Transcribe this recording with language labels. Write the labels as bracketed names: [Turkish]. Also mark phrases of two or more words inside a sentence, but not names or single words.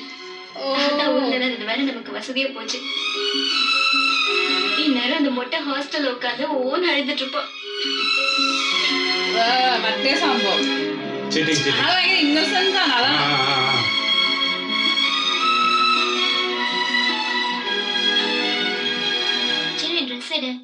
[Tamil] வேற நமக்கு வசதியா போச்சு. இந்நேரம் அந்த மொட்டை ஹாஸ்டல் உட்காந்து ஓன் அழுதுட்டு இருப்பான். [Malayalam] മറ്റേ സംഭവം ഇന്നസെൻസ് ആണ്. അതാണ് [Tamil] சரி, ட்ரெஸ்